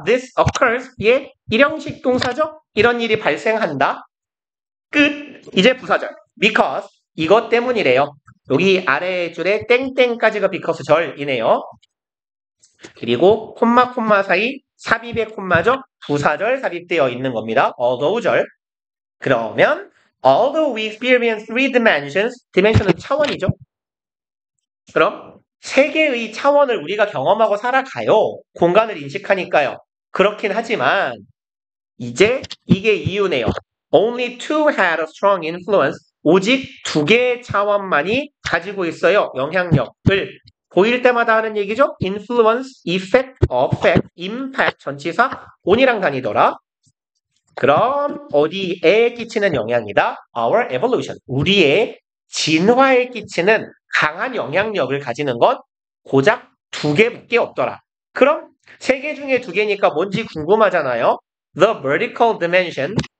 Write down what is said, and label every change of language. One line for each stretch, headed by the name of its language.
English: This occurs.
Korean: 예, 일형식 동사죠? 이런 일이 발생한다. 끝. 이제 부사절. Because. 이것 때문이래요. 여기 아래 줄에 땡땡까지가 because 절이네요. 그리고 콤마 사이 삽입의 콤마죠? 부사절 삽입되어 있는 겁니다. although 절.
English: 그러면 although we experience three dimensions,
Korean: dimension은 차원이죠. 그럼 세 개의 차원을 우리가 경험하고 살아가요. 공간을 인식하니까요. 그렇긴 하지만 이제 이게 이유네요.
English: Only two had a strong influence.
Korean: 오직 2개의 차원만이 가지고 있어요. 영향력을. 보일 때마다 하는 얘기죠. influence, effect, affect, impact 전치사 on이랑 다니더라. 그럼 어디에 끼치는 영향이다?
English: Our evolution.
Korean: 우리의 진화에 끼치는 강한 영향력을 가지는 건 고작 2개밖에 없더라. 그럼 3개 중에 2개니까 뭔지 궁금하잖아요.
English: The vertical dimension.